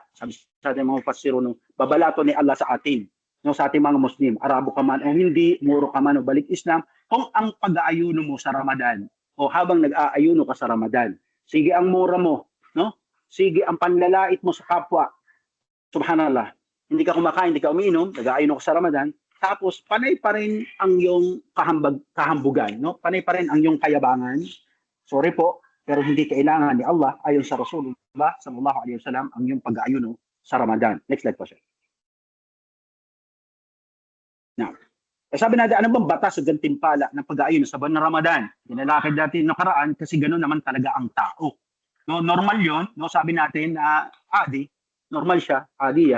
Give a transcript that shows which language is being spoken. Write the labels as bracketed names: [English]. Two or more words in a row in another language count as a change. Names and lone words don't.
[Filipino] Sabi sa ating mga mufassirun, no, babala to ni Allah sa atin, no, sa ating mga Muslim, Arabo ka man o hindi, Muro ka man o balik Islam, kung ang pag-aayuno mo sa Ramadan o habang nag-aayuno ka sa Ramadan, sige ang mura mo, no? Sige ang panlalait mo sa kapwa. [Arabic] Subhanallah. [Filipino] Hindi ka kumakain, hindi ka umiinom, nag-aayuno ka sa Ramadan, tapos panay pa rin ang iyong kahambugan, no? Panay pa rin ang iyong kayabangan. Sorry po, pero hindi kailangan ni Allah ayon sa [Arabic] Rasulullah sallallahu alaihi wasallam [Filipino] ang iyong pag-aayuno sa Ramadan. [English] Next slide [Filipino] po siya. Now, sabi natin, ano bang batas o gantimpala ng pag-aayuno sa buwan ng Ramadan? Dinalakad natin nakaraan kasi ganoon naman talaga ang tao. No, normal 'yon, no? Sabi natin na normal siya, adiya.